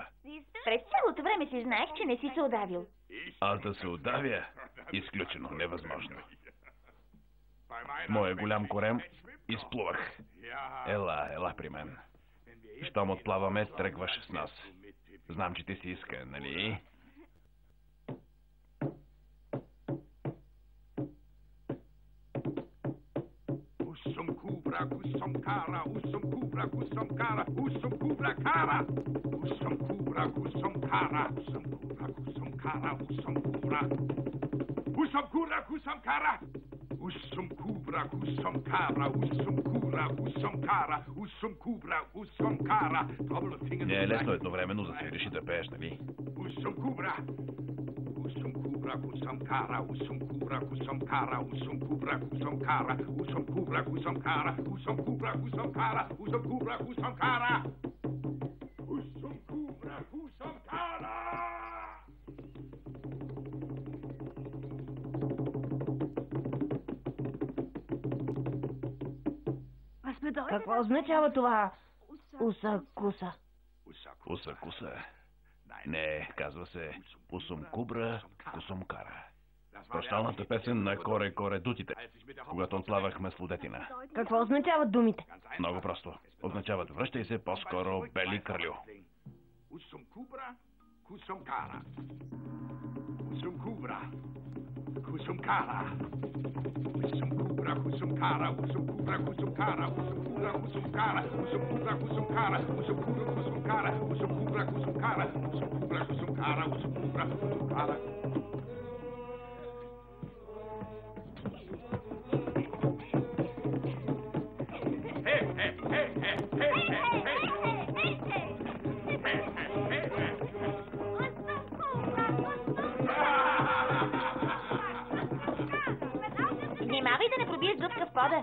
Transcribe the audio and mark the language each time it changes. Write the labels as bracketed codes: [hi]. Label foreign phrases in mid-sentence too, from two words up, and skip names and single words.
[bg] През цялото време си знаех, че не си се удавил. Аз да се удавя? Изключено, невъзможно. Моя голям корем изплувах. Ела при мен. Щом отплаваме, тръгваш с нас. Знам, че ти си иска, нали? Kusum kara, kusum kubra, kusum kara, kusum kubra kara, kusum kubra, kusum kara, kusum kubra, kusum kara, kusum kubra, kusum kubra, kusum kara, kusum kubra, kusum kara, kusum kubra, kusum kara, kusum kubra, kusum kara. Не е лесно едновременно да свириш и да пееш, нали? Kusum kubra. Usum kubra kusum kara, usum kubra kusum kara, usum kubra kusum kara, usum kubra kusum kara, usum kubra kusum kara, usum kubra kusum kara, usum kubra kusum kara. Какво означава това? Усакуса. Усакуса? Не, казва се Усум Кубра, Кусум Кара. Прощалната песен на коредутите, когато отплавахме с лудетина. Какво означават думите? Много просто. Означават връщай се по-скоро, бели кралю. Усум Кубра, Кусум Кара. Усум Кубра, Кусум Кара. Usum kubra kusum kara, usum kubra kusum kara, usum kubra kusum kara, usum kubra kusum kara, usum kubra kusum kara, usum kubra kusum kara, usum kubra kusum kara, usum kubra kusum kara. Hey, hey, hey, hey, hey, hey, hey. Внимавай да не пробиеш дупка в пода.